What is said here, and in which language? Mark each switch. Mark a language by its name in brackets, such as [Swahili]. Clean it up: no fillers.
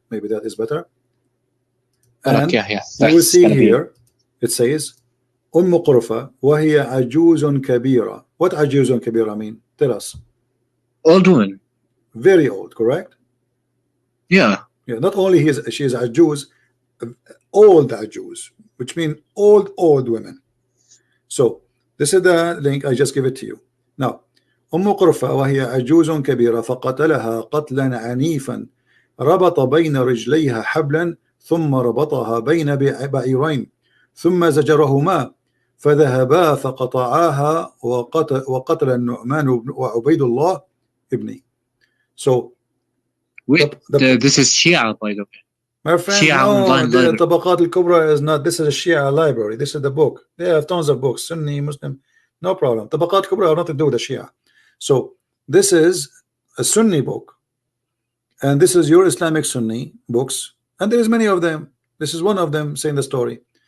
[English] Maybe that is better. And you will see here, it says, [Arabic] Qurfa wa hiya ajuzun kabira. [English] What [Arabic] ajuzun kabira [English] mean? Tell us. Old woman. Very old, correct? Yeah. Yeah. Not only she is ajuz, old ajuz, which means old women. So this is the link. I just give it to you. [Arabic] Now, قرفة وهي عجوز كبيرة فقتلها قتلا عنيفا ربط بين رجليها حبلا ثم ربطها بين بعيرين ثم زجرهما فذهبا فقطعاها وقتل النعمان وعبيد الله ابني. [English] So this is Shia, by the way. My friend, no, the Tabaqat al-Kubra is not. This is a Shia library. This is the book. They have tons of books. Sunni, Muslim, no problem. Tabaqat al-Kubra have nothing to do with the Shia. So this is a Sunni book, and this is your Islamic Sunni books, and there is many of them. This is one of them saying the story,